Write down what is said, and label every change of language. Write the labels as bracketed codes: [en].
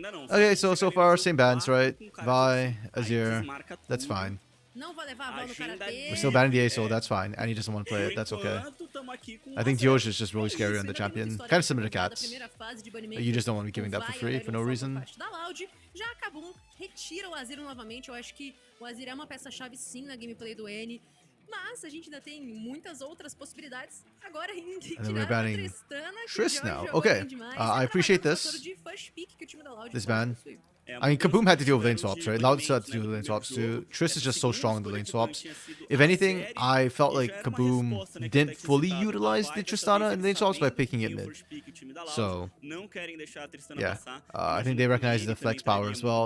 [en] Okay, so far same bans, right? Vi, Azir, that's fine. We're still banning the A, so that's fine. And he doesn't want to play it, that's okay. I think Dioj is just really scary on the champion. Kind of similar to Cats. You just don't want to be giving that for free for no reason. [pt] Já Kabum retira o Azir novamente. Eu acho que o Azir é uma peça-chave sim na gameplay do N. Mas a gente ainda tem muitas outras possibilidades. Agora ainda tirar a Tristana. [en] Triss now. Okay. I appreciate this. This ban. I mean, Kaboom had to deal with lane swaps, right? Loud had to deal with lane swaps too. Triss is just so strong in the lane swaps. If anything, I felt like Kaboom didn't fully utilize the Tristana in lane swaps by picking it mid. So, yeah. I think they recognize the flex power as well.